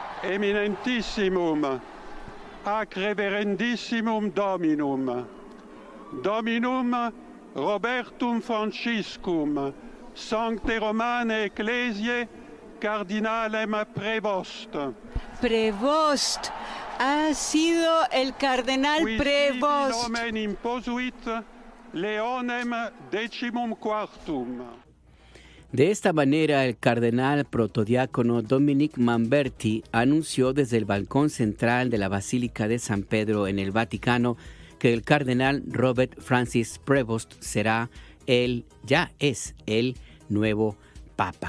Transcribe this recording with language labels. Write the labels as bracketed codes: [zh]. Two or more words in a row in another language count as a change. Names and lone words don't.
[la] eminentissimum, ac reverendissimum Dominum, Dominum Robertum Franciscum, Sancte Romane Ecclesiae, Cardinalem Prevost. Prevost. [es] Ha sido el cardenal Prevost. [la] Nomen imposuit Leonem XIV. [es] De esta manera, el cardenal protodiácono Dominic Manberti anunció desde el balcón central de la Basílica de San Pedro en el Vaticano que el cardenal Robert Francis Prevost ya es el nuevo Papa.